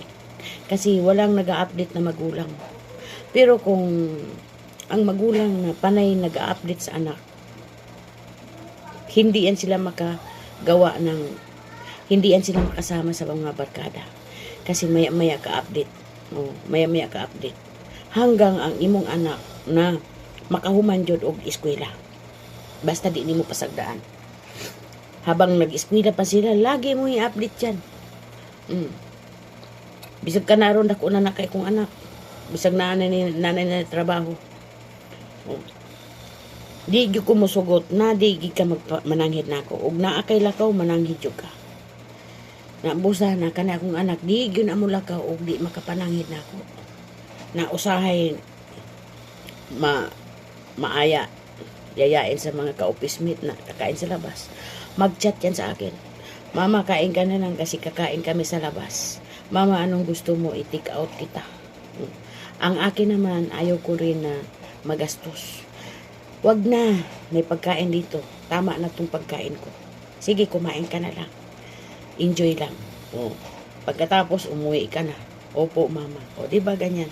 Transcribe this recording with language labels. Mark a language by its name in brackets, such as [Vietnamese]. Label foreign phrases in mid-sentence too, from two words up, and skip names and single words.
[Filipino] Kasi walang nag-update na magulang. Pero kung ang magulang na panay nag-update sa anak, hindi yan sila makagawa ng, hindi yan sila makasama sa mga barkada. Kasi maya-maya ka-update. Maya-maya ka-update. [Cebuano] Hanggang ang imong anak na makahuman jud og eskwela. Basta di nimo pasagdaan. [Filipino] Habang nag-eskwela pa sila, lagi mo i-update yan. [Cebuano] Bisag ka naroon dako na kay kong anak. Bisag nanay na trabaho. Di gyud ko mosugot na di gyud ka mananghid nako. Ug naa kay lakaw mananghid jud ka. Nabusa na kana akong anak, di gyud amo lakaw ug di makapananghid nako. [Filipino] Na usahay maaya yayain sa mga ka-office mate na kakain sa labas. Mag-chat yan sa akin. Mama, kain ka na lang kasi kakain kami sa labas. Mama, anong gusto mo? I-take out kita. Ang akin naman, ayaw ko rin na magastos. Wag na, may pagkain dito. Tama na tong pagkain ko. Sige, kumain ka na lang. Enjoy lang. Pagkatapos, umuwi ka na. Opo, mama. O, diba ganyan?